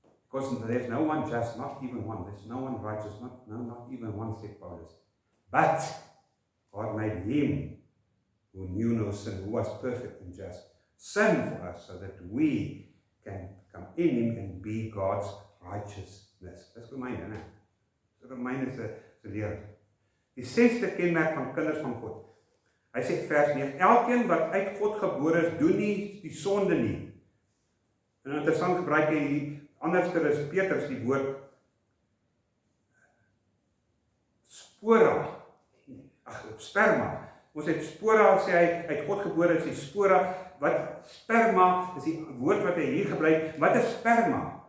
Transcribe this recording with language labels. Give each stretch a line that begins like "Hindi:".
English: Because there's no one just, not even one. There's no one righteous, not even one, said Paulus. But God made him who knew no sin, who was perfect and just, sin for us, so that we can come in him and be God's righteousness.
Afrikaans: Dis Romeine, né? Romeine se leer. Die 6de kenmerk van kinders van God. Hy sê vers 9, elkeen wat uit God gebore is, doen nie die sonde nie. En interessant gebruik hy hier, anderster is Petrus die woord spora, sperma. Ons het spora, sê hy, uit God gebore is die spora, wat sperma, is die woord wat hy hier gebruik, wat is sperma?